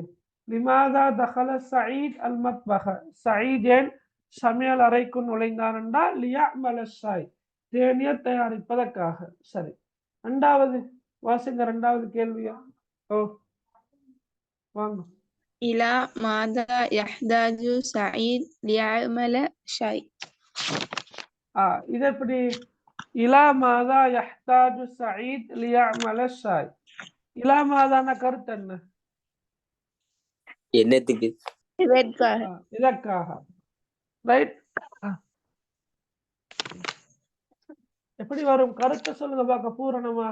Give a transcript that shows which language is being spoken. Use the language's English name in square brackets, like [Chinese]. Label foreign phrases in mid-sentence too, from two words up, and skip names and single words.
[Arabic] لماذا دخل سعيد المطبخ, [Tamil] சயீத் ஏன் சமையல் அறைக்கு நுழைந்தான் என்றால் [Arabic] ليعمل شاي, [Tamil] தேநீர் தயாரிப்பதற்காக. சரி, ரெண்டாவது வாசிங்க, ரெண்டாவது கேள்வியா. ஓ வாங்க. [Arabic] إلى ماذا يحتاج سعيد ليعمل شيء؟ [Tamil] இது எப்படி, [Arabic] إلى ماذا يحتاج سعيد ليعمل شاي, إلى ماذا [Tamil] கருத்து என்ன, என்னத்துக்கு, இதற்காக. ரைட், எப்படி வரும் கருத்தை சொல்லுங்க பார்க்க பூரணமாக.